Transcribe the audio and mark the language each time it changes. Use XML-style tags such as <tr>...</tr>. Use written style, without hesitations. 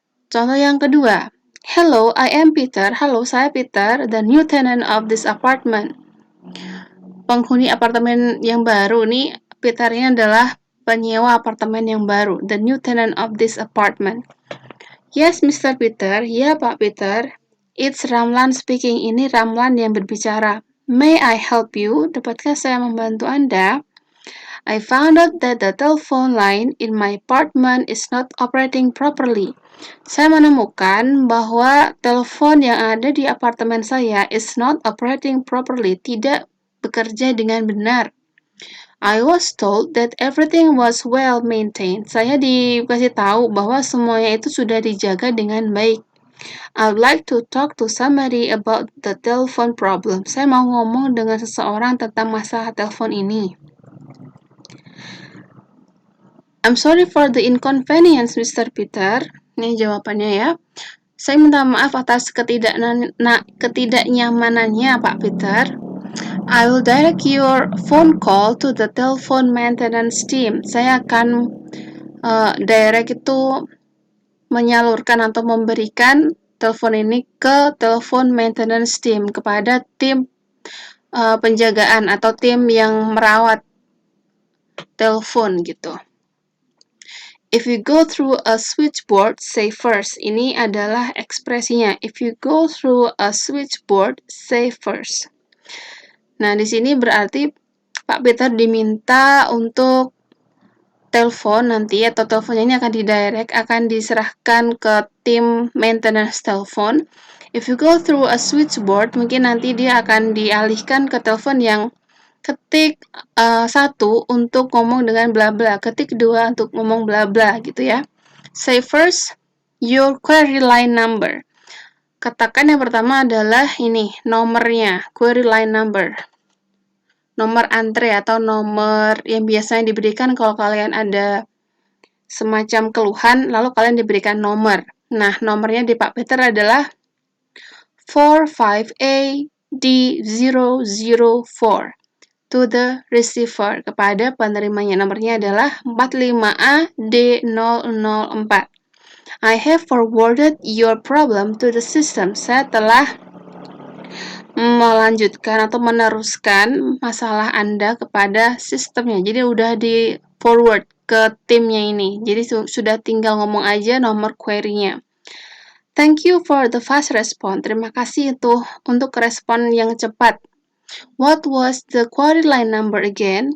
<id>Contoh yang kedua.</id> <en>Hello, I am Peter.</en> <id>Halo, saya Peter,</id> <en>the new tenant of this apartment.</en> <id>Penghuni apartemen yang baru nih, Peter ini adalah penyewa apartemen yang baru,</id> <en>the new tenant of this apartment.</en> <id>Yes, Mr. Peter. Ya, Pak Peter.</id> <en>It's Ramlan speaking.</en> <id>Ini Ramlan yang berbicara.</id> <en>May I help you?</en> <id>Dapatkah saya membantu Anda?</id> <en>I found out that the telephone line in my apartment is not operating properly.</en> <id>Saya menemukan bahwa telepon yang ada di apartemen saya</id> <en>is not operating properly,</en> <id>tidak bekerja dengan benar.</id> <en>I was told that everything was well maintained.</en> <id>Saya dikasih tahu bahwa semuanya itu sudah dijaga dengan baik.</id> <en>I would like to talk to somebody about the telephone problem.</en> <id>Saya mau ngomong dengan seseorang tentang masalah telepon ini.</id> <en>I'm sorry for the inconvenience, Mr.</en> <id>Peter. Ini jawabannya ya. Saya minta maaf atas ketidaknyamanannya, Pak Peter.</id> <en>I will direct your phone call to the telephone maintenance team.</en> <id>Saya akan direct itu menyalurkan atau memberikan telepon ini ke telepon maintenance team, kepada tim penjagaan atau tim yang merawat telepon gitu.</id> <en>If you go through a switchboard, say first.</en> <id>Ini adalah ekspresinya.</id> <en>If you go through a switchboard, say first.</en> <id>Nah, di sini berarti Pak Peter diminta untuk telepon nanti, atau teleponnya ini akan diserahkan ke tim maintenance telepon.</id> <en>If you go through a switchboard,</en> <id>mungkin nanti dia akan dialihkan ke telepon yang ketik 1 untuk ngomong dengan bla bla, ketik 2 untuk ngomong bla bla gitu ya.</id> <en>Say first your query line number.</en> <id>Katakan yang pertama adalah ini nomornya, query line number. Nomor antre atau nomor yang biasanya diberikan kalau kalian ada semacam keluhan, lalu kalian diberikan nomor. Nah, nomornya di Pak Peter adalah 45AD004.</id> <en>To the receiver,</en> <id>kepada penerimanya. Nomornya adalah 45AD004.</id> <en>I have forwarded your problem to the system.</en> <id>Saya telah melanjutkan atau meneruskan masalah Anda kepada sistemnya. Jadi udah di forward ke timnya ini. Jadi sudah tinggal ngomong aja nomor query-nya.</id> <en>Thank you for the fast response.</en> <id>Terima kasih untuk respon yang cepat.</id> <en>What was the query line number again?</en>